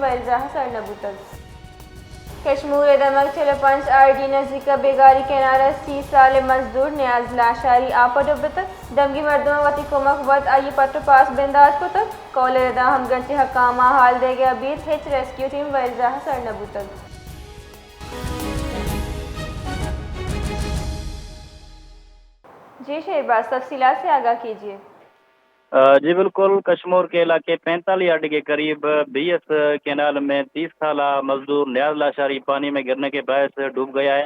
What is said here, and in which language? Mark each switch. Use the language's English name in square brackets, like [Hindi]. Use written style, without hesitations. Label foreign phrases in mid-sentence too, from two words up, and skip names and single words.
[Baluchi] ورزہ سر نبوتک کشمور دمک 45 آئی ڈی نزدیک بیگاری کنارہ 30 سال مزدور نیاز لاشاری آپا ڈبتک دمگی مردمہ وتی کمک وط آئی پتہ پاس بندات کتک کولر دا ہم گرچہ حکامہ حال دے گیا بید ہچ ریسکیو ٹیم ورزہ سر نبوتک [Urdu] جی شہباز تفصیلات سے آگاہ کیجیے۔ جی بالکل، کشمور کے علاقے 45 اڈے کے قریب BS کینال میں 30 سالہ مزدور نیاز لاشاری پانی میں گرنے کے باعث ڈوب گیا ہے۔